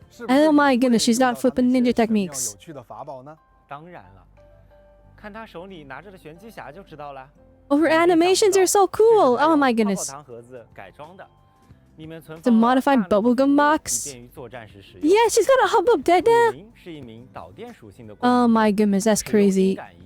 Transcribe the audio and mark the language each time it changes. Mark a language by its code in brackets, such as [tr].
[en] Oh my goodness, she's got flipping ninja techniques. [zh] 当然了，看他手里拿着的玄机匣就知道了。 [en] Oh, her animations are so cool! Oh my goodness. [zh] 糖盒子改装的，里面存 [en] It's a modified bubblegum box. [zh] 便于作战时使用。 [en] Yeah, she's got a hub of data. [zh] 是一名导电属性的。 [en] Oh my goodness, that's crazy.